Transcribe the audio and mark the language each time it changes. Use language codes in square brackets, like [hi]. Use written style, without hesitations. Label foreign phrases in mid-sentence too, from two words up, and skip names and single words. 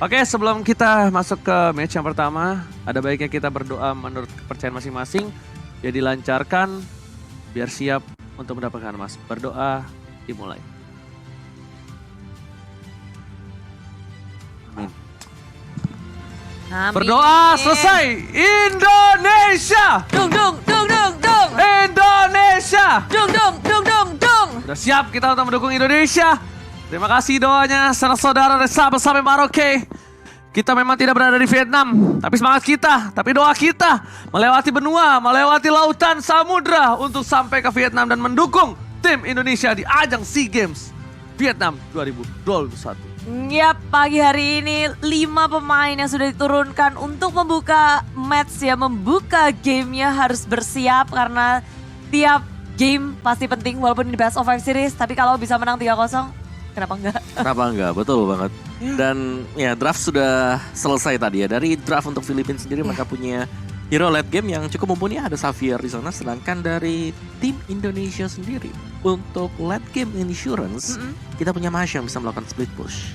[id] Oke, sebelum kita masuk ke match yang pertama, ada baiknya kita berdoa menurut kepercayaan masing-masing. Ya dilancarkan, biar siap untuk mendapatkan emas. Berdoa, dimulai. Amin. Amin. Berdoa selesai. Indonesia! Dung dung dung dung dung. Indonesia! Dung dung dung dung dung. Sudah siap kita untuk mendukung Indonesia. Terima kasih doanya saudara dari Sabang sampai Merauke. Kita memang tidak berada di Vietnam, tapi semangat kita, tapi doa kita melewati benua, melewati lautan, samudra untuk sampai ke Vietnam dan mendukung tim Indonesia di ajang SEA Games Vietnam 2021. Yap, pagi hari ini 5 pemain yang sudah diturunkan untuk membuka match ya, membuka gamenya harus bersiap karena tiap game pasti penting walaupun di [en] best of 5 series, [id] tapi kalau bisa menang 3-0, kenapa enggak? Kenapa enggak? Betul banget. Dan ya draft sudah selesai tadi ya. Dari draft untuk Filipina sendiri mereka punya hero [en] late game [id] yang cukup mumpuni. Ada Xavier di sana. Sedangkan dari tim Indonesia sendiri untuk [en] late game insurance [id] kita punya Masya yang bisa melakukan [en] split push.